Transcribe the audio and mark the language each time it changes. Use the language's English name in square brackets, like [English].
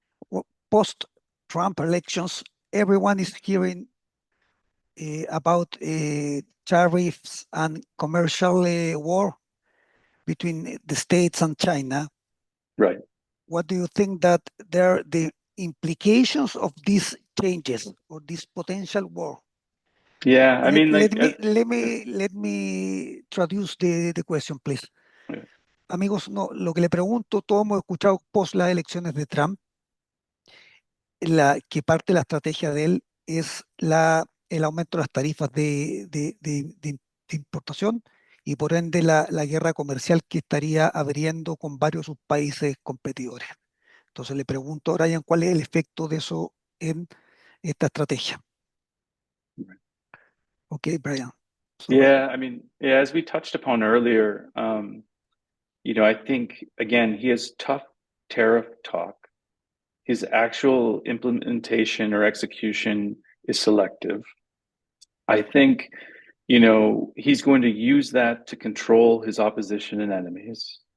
[English] Well, post-Trump elections, everyone is hearing about tariffs and commercial war between the States and China. Right. What do you think that the implications of these changes or this potential war? Yeah, I mean, let me traduce the question, please. Yeah. [Spanish] Amigos, no, lo que le pregunto, todos hemos escuchado post las elecciones de Trump, que parte de la estrategia de él es el aumento de las tarifas de importación y por ende la guerra comercial que estaría abriendo con varios de sus países competidores. Entonces le pregunto a Brian cuál es el efecto de eso en esta estrategia. [English] Okay, Brian. Yeah, I mean, as we touched upon earlier, I think, again, he has tough tariff talk. His actual implementation or execution is selective. I think, he's going to use that to control his opposition and enemies.